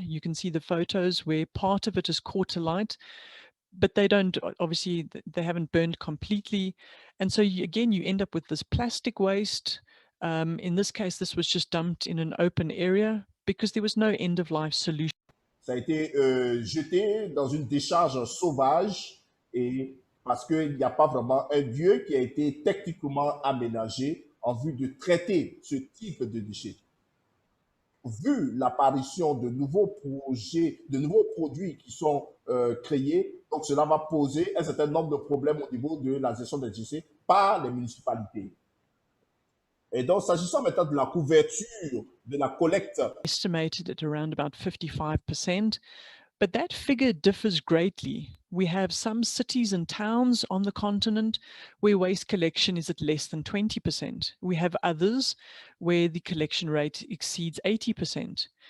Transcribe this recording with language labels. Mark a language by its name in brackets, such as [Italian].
[English] You can see the photos where part of it is caught alight, but they don't, obviously, they haven't burned completely. And so again, you end up with this plastic waste. In this case, this was just dumped in an open area because there was no end-of-life solution. [French] Ça a été jeté dans une décharge sauvage et parce qu'il n'y a pas vraiment un lieu qui a été techniquement aménagé en vue de traiter ce type de déchets. Vu l'apparition de nouveaux projets, de nouveaux produits qui sont créés, donc cela va poser un certain nombre de problèmes au niveau de la gestion des déchets par les municipalités. Et donc, s'agissant maintenant de la couverture, de la collecte. [English] Estimated at around about 55%, but that figure differs greatly. We have some cities and towns on the continent where waste collection is at less than 20%. We have others where the collection rate exceeds 80%.